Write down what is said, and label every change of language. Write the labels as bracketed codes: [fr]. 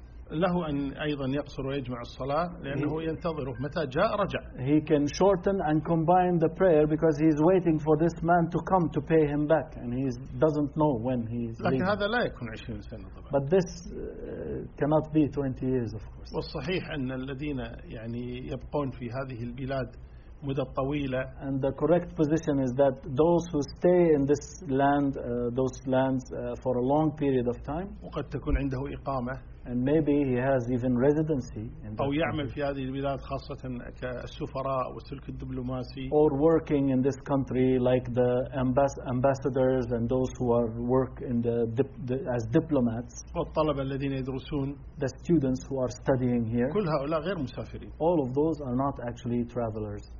[ar] له أن أيضا يقصر ويجمع الصلاة لأنه ينتظره متى جاء رجع. [en] He can shorten and combine the prayer because he is waiting for this man to come to pay him back and he doesn't know when he is. [ar] لكن هذا لا يكون 20 سنة طبعا. [en] But this cannot be 20 years of course. [ar] والصحيح أن الذين يعني يبقون في هذه البلاد مدة طويلة. [en] And the correct position is that those who stay in this land, those lands for a long period of time. [ar] وقد تكون عنده إقامة. [en] And maybe he has even residency. [ar] أو يعمل في هذه البلاد خاصة كالسفراء والسلك الدبلوماسي. [en] Or working in this country like the ambassadors and those who are work in the as diplomats. [ar] والطلبة الذين يدرسون. [en] The students who are studying here. [ar] كل هؤلاء غير مسافرين. [en] All of those are not actually travelers.